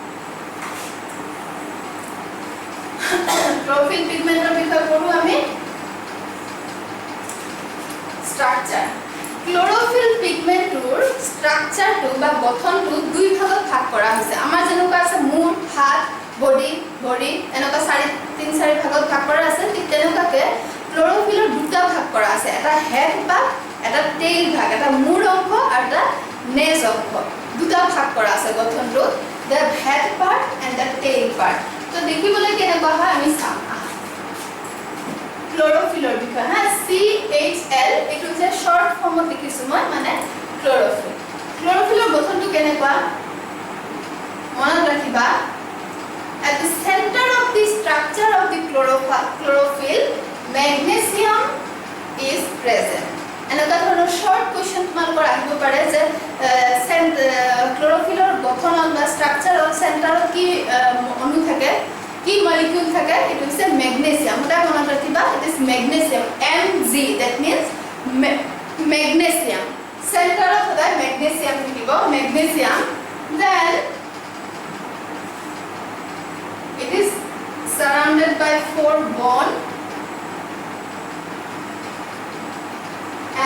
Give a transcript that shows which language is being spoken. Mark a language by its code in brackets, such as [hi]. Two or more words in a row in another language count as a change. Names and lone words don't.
[as] chlorophyll pigmentor বিষয়ে পঢ়ো আমি [en] structure chlorophyll pigment [as] tour structure to বা গঠন to দুই ভাগত ভাগ কৰা হৈছে আমাৰ যেনেকুৱা আছে মূৰ হাত বডি এনেকুৱা 3-4 ভাগত ভাগ কৰা আছে ঠিক তেনেকুৱাকে chlorophyll দুটা ভাগ কৰা আছে এটা হেড ভাগ এটা টেইল ভাগ এটা মূৰ অংশ আৰু এটা নেজ অংশ দুটা ভাগ কৰা আছে গঠনটো [en] the head part and the tail part [as] তো দেখিবলৈ কেনেকুৱা হয় আমি চাম ক্লোরোফিলৰ বিষয় হা CHL এটো যে শর্ট ফর্মত লিখিছো মই মানে ক্লোরোফিলৰ গঠনটো কেনেকুৱা মনত ৰাখিবা [en] at the center of the structure of the chlorophyll magnesium is present [as] এনেকুৱা ধৰণৰ [en] শর্ট [as] কোৱেশ্চন তোমালোকৰ আহিব পাৰে যে ক্লোরোফিলৰ গঠনত বা স্ট্রাকচাৰত সেন্টাৰত কি অণু থাকে কি মলিকিউল থাকে [en] it is magnesium [as] ওটা মনত ৰাখিবা [en] it is magnesium Mg that means magnesium [as] সেন্টাৰত সদায় magnesium থাকিব [en] magnesium then it is surrounded by 4 bond